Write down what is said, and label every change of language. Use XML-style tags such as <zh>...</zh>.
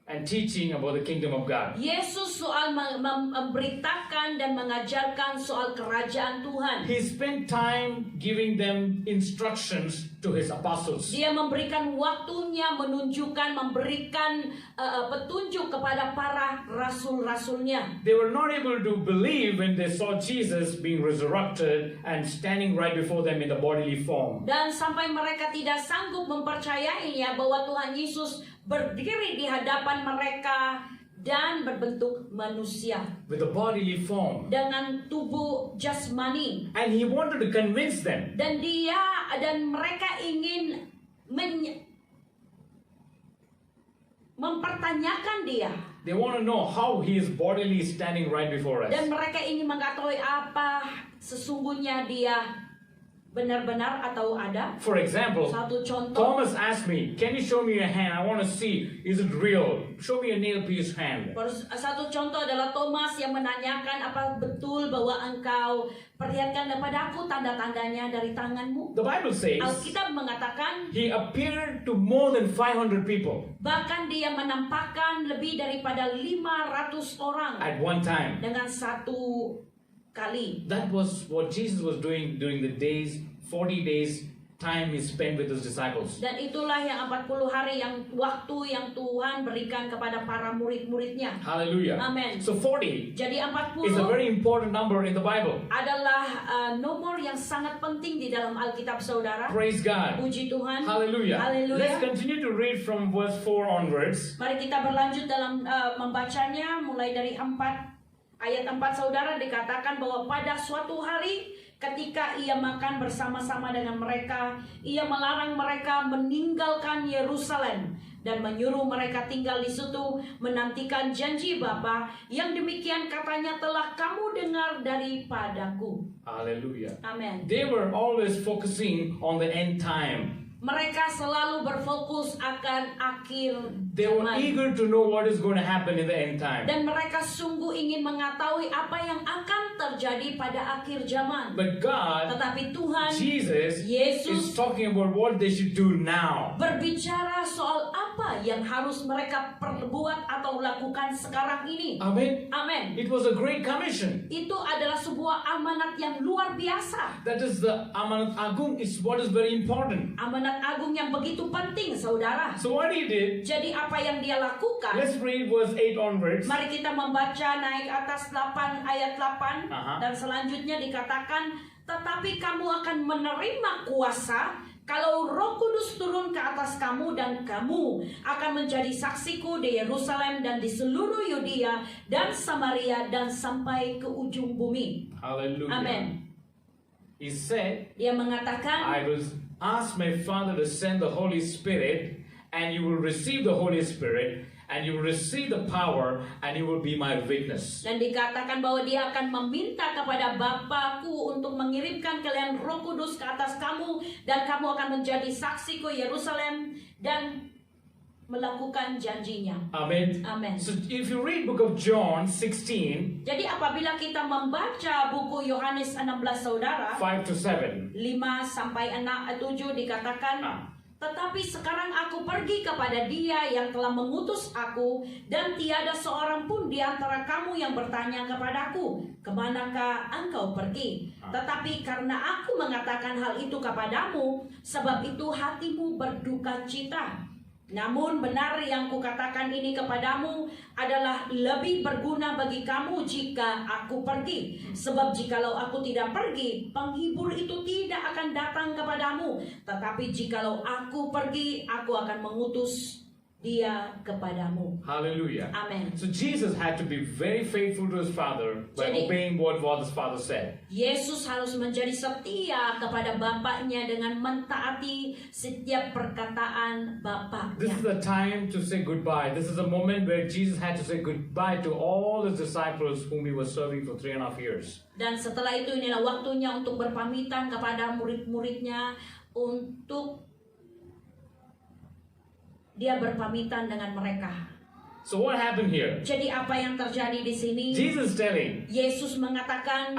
<en>and teaching about the kingdom of God.</en> <id>Yesus soal memberitakan dan mengajarkan soal kerajaan Tuhan.</id> <en>He spent time giving them instructions to his apostles.</en> <id>Dia memberikan waktunya, memberikan petunjuk kepada para rasul-rasulnya.</id> <en>They were not able to believe when they saw Jesus being resurrected and standing right before them in the bodily form.</en> <id>Dan sampai mereka tidak sanggup mempercayainya bahwa Tuhan Yesus berdiri di hadapan mereka dan berbentuk manusia</id> <en>With a bodily form.</en> <id>dengan tubuh jasmani.</id> <en>And he wanted to convince them.</en> <id>Dan mereka ingin mempertanyakan dia.</id> <en>They want to know how he is bodily standing right before us.</en> <id>Dan mereka ingin mengetahui apa sesungguhnya dia benar-benar atau ada.</id> <en>For example,</en> <id>Satu contoh,</id> <en>Thomas asked me, "Can you show me your hand? I want to see. Is it real? Show me a nail-pierced hand."</en> <id>satu contoh adalah Thomas yang menanyakan, apa betul bahwa engkau perlihatkan kepada aku tanda-tandanya dari tanganmu?</id> <en>The Bible says</en> <id>Alkitab mengatakan</id> <en>he appeared to more than 500 people</en> <id>bahkan dia menampakkan lebih daripada 500 orang</id> <en>at one time.</en> <id>dengan satu kali.</id> <en>That was what Jesus was doing during the 40 days time he spent with his disciples.</en> <id>Dan itulah yang 40 hari waktu yang Tuhan berikan kepada para murid-muridnya.</id> <en>Hallelujah.</en> <id>Amen.</id> <en>So 40</en> <id>Jadi</id> <en>is a</en> <id>40</id> <en>very important number in the Bible.</en> <id>adalah nomor yang sangat penting di dalam Alkitab, saudara.</id> <en>Praise God.</en> <id>Puji Tuhan.</id> <en>Hallelujah.</en> <id>Haleluya.</id> <en>Let's continue to read from verse 4 onwards.</en> <id>Mari kita berlanjut dalam membacanya mulai dari ayat 4, saudara, dikatakan bahwa pada suatu hari ketika ia makan bersama-sama dengan mereka, ia melarang mereka meninggalkan Yerusalem dan menyuruh mereka tinggal di situ menantikan janji Bapa yang demikian katanya telah kamu dengar daripadaku.</id> <en>Hallelujah.</en> <id>Amen.</id> <en>They were always focusing on the end time.</en> <id>Mereka selalu berfokus akan akhir</id> <en>They were</en> <id>zaman.</id> <en>eager to know what is going to happen in the end time.</en> <id>Dan mereka sungguh ingin mengetahui apa yang akan terjadi pada akhir zaman.</id> <en>But God,</en> <id>Tetapi Tuhan</id> <en>Jesus,</en> <id>Yesus</id> <en>is talking about what they should do now.</en> <id>berbicara soal apa yang harus mereka perbuat atau lakukan sekarang ini.</id> <en>Amen.</en> <id>Amin.</id> <en>It was a great commission.</en> <id>Itu adalah sebuah amanat yang luar biasa.</id> <en>That is the Amanat Agung is what is very important.</en> <id>Amanat agung yang begitu penting, saudara.</id> <en>So what he did,</en> <id>Jadi apa yang dia lakukan?</id> <en>let's read verse 8 onwards.</en> <id>Mari kita membaca naik atas 8 ayat 8 dan selanjutnya dikatakan, tetapi kamu akan menerima kuasa kalau Roh Kudus turun ke atas kamu dan kamu akan menjadi saksiku di Yerusalem dan di seluruh Yudea dan Samaria dan sampai ke ujung bumi.</id> <en>Hallelujah.</en> <id>Amen.</id> <en>He said,</en> <id>Dia mengatakan,</id> <en>I will ask my Father to send the Holy Spirit, and you will receive the Holy Spirit, and you will receive the power, and you will be my witness.</en> <id>dan dikatakan bahwa dia akan meminta kepada Bapakku untuk mengirimkan kalian Roh Kudus ke atas kamu dan kamu akan menjadi saksiku Yerusalem dan melakukan janjinya.</id> <en>Amen.</en> <id>Amen.</id> <en>So if you read book of John 16,</en> <id>Jadi apabila kita membaca buku Yohanes 16, saudara,</id> <en>5 to 7,</en> <id>5 sampai 7 dikatakan, tetapi sekarang aku pergi kepada Dia yang telah mengutus aku, dan tiada seorang pun di antara kamu yang bertanya kepadaku, kemanakah engkau pergi? Tetapi karena aku mengatakan hal itu kepadamu, sebab itu hatimu berduka cita. Namun benar yang kukatakan ini kepadamu adalah lebih berguna bagi kamu jika aku pergi. Sebab jikalau aku tidak pergi, penghibur itu tidak akan datang kepadamu. Tetapi jikalau aku pergi, aku akan mengutus dia kepadamu.</id> <en>hallelujah.</en> <id>Amen.</id> <en>So Jesus had to be very faithful to his Father by</en> <id>Jadi-</id> <en>obeying what his Father said.</en> <id>Yesus harus menjadi setia kepada Bapaknya dengan mentaati setiap perkataan</id> <en>This</en> <id>Bapaknya.</id> <en>is the time to say goodbye. This is a moment where Jesus had to say goodbye to all his disciples whom he was serving for 3.5 years.</en> <id>Dan setelah itu inilah waktunya untuk berpamitan kepada murid-muridnya, untuk dia berpamitan dengan mereka.</id> <en>So what happened here?</en> <id>Jadi apa yang terjadi di sini?</id> <en>Jesus telling,</en> <id>Yesus mengatakan,</id>